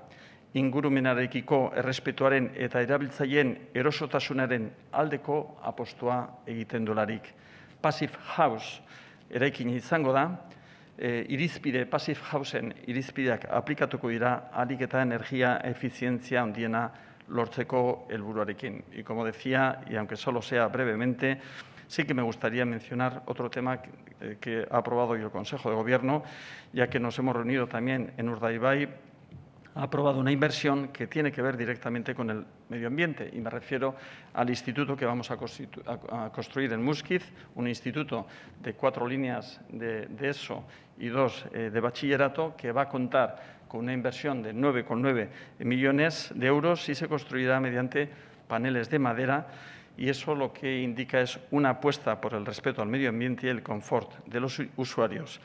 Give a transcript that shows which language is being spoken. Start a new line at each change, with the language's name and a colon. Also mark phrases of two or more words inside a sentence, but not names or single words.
Basque: Ingurumenarekiko errespetuaren eta erabiltzaileen erosotasunaren aldeko apostua egiten dolarik. Passive House eraikina izango da, Passive Houseen irizpideak aplikatuko dira ahalik eta energia efizientzia handiena lortzeko helburuarekin.
Spanish: Y como decía, y aunque solo sea brevemente, sí que me gustaría mencionar otro tema que ha aprobado hoy el Consejo de Gobierno, ya que nos hemos reunido también en Urdaibai. Ha aprobado una inversión que tiene que ver directamente con el medio ambiente, y me refiero al instituto que vamos a construir en Muskiz, un instituto de 4 líneas de ESO y 2 de bachillerato, que va a contar con una inversión de 9,9 millones de euros y se construirá mediante paneles de madera, y eso lo que indica es una apuesta por el respeto al medio ambiente y el confort de los usuarios.